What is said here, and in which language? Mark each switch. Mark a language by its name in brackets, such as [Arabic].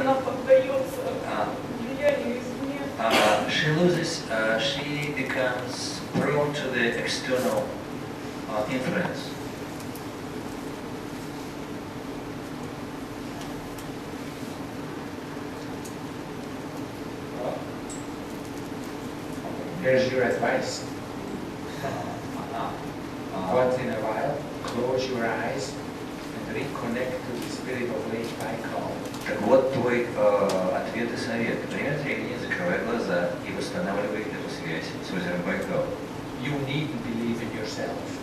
[Russian] она поддается влиянию извне. [English] she loses, she becomes prone to the external influence. Here's your advice. Once in a while, close your eyes and reconnect to the spirit of Lake Baikal. [Russian] Так вот твой ответ и совет. Время от времени закрывай глаза и восстанавливай эту связь с озером Байкал. [English] You need to believe in yourself.